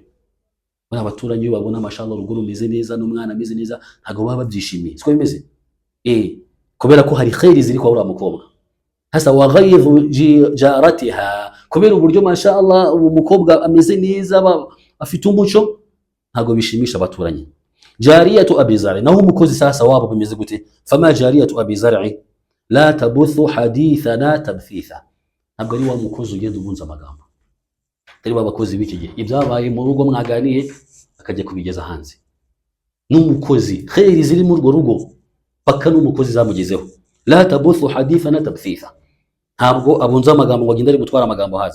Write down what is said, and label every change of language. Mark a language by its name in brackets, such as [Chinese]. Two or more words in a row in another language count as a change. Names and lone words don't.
[Kinyarwanda] Bana abaturanyi iyo babona mashallah urugo rumeze neza n'umwana ameze neza ntago baba babyishimiye, siko bimeze kubera ko hari khairi ziri kwa uriya mukobwa. [Arabic] Hasa wa ghayidhu jaratiha, [Kinyarwanda] kubera uburyo mashallah umukobwa ameze neza afite umuco, ntago bishimisha abaturanyi. [Arabic] Jariyatu Abi Zar'i, [Kinyarwanda] naho umukozi sasa wabo bimeze gute? [Arabic] Fama jariyatu Abi Zar'i la tabuthu hadithana tabthitha, [Kinyarwanda] ntabwo ari wa mukozi ugenda ubunza amagambo, tari babakozi b'iki gihe ibyabaye mu rugo mwaganiye akajya kubigeza hanze. N'umukozi khairi ziri mu urwo rugo paka n'umukozi zamugezeho. [Arabic] La tabuthu hadithana tabthitha, [Kinyarwanda] ntabwo abunza amagambo ngo agenda ari gutwara amagambo haza.